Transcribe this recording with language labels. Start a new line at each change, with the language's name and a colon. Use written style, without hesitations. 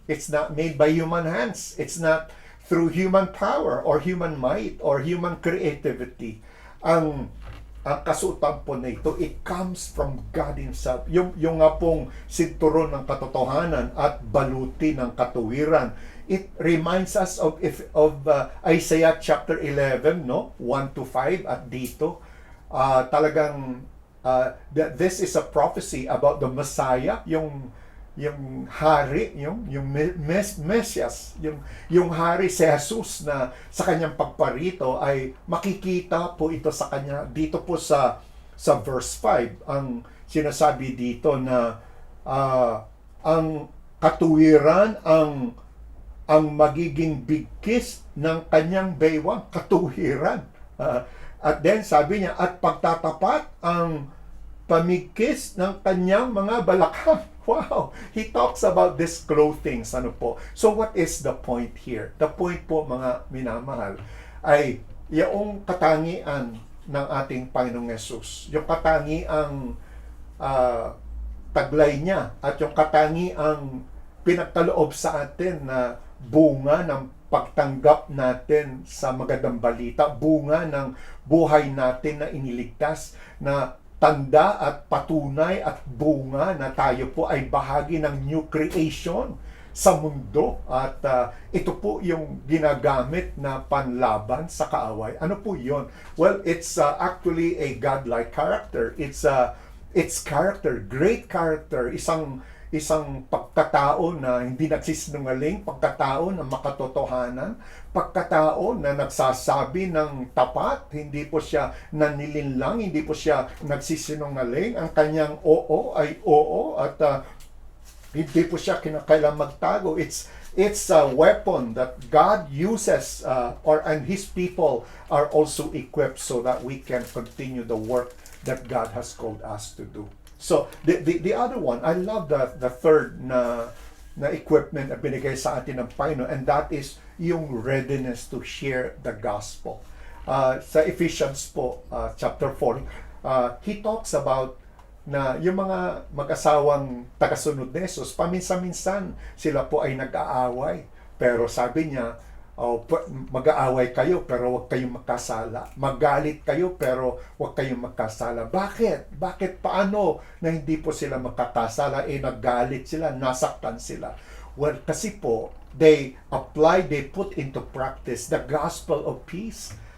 English: It's not made by human hands. It's not through human power or human might or human creativity.
Filipino: Ang kasuotan po na ito,
English: it comes from God Himself.
Filipino: Yung nga pong sinturon ng katotohanan at baluti ng katuwiran.
English: It reminds us of Isaiah chapter 11, no?
Filipino: 1-5 at dito. Talagang
English: this is a prophecy about the Messiah,
Filipino: yung hari, yung Mesias, yung hari si Jesus na sa kanyang pagparito ay makikita po ito sa kanya dito po sa verse 5. Ang sinasabi dito na ang katuwiran ang magiging bigkis ng kanyang baywang, katuwiran. At then sabi niya, at pagtatapat ang pamigkis ng kanyang mga balakang. Wow!
English: He talks about this clothing.
Filipino: Ano po?
English: So what is the point here?
Filipino: The point po, mga minamahal, ay yung katangian ng ating Panginoong Yesus. Yung katangiang taglay niya at yung katangiang pinagkaloob sa atin na bunga ng pagtanggap natin sa magandang balita, bunga ng buhay natin na iniligtas, na tanda at patunay at bunga na tayo po ay bahagi ng new creation sa mundo. At ito po yung ginagamit na panlaban sa kaaway. Ano po yun?
English: Well, it's actually a godlike character. It's character, great character,
Filipino: isang pagkatao na hindi nagsisinungaling, pagkatao na makatotohanan, pagkatao na nagsasabi ng tapat, hindi po siya nanilinlang, hindi po siya nagsisinungaling, ang kanyang oo ay oo at hindi po siya kinakailangang magtago.
English: It's a weapon that God uses and His people are also equipped so that we can continue the work that God has called us to do. So, the other one, I love the third na equipment
Filipino: na binigay sa atin ng Panginoon,
English: and that is yung readiness to share the gospel.
Filipino: Sa Ephesians po, chapter 4,
English: he talks about
Filipino: na yung mga mag-asawang tagasunod ni Jesus, paminsan-minsan sila po ay nag-aaway. Pero sabi niya, mag-aaway kayo pero huwag kayong magkasala. Magalit kayo pero huwag kayong magkasala. Bakit? Paano na hindi po sila magkakasala? Naggalit sila, nasaktan sila.
English: Well,
Filipino: kasi po,
English: they put into practice the gospel of peace.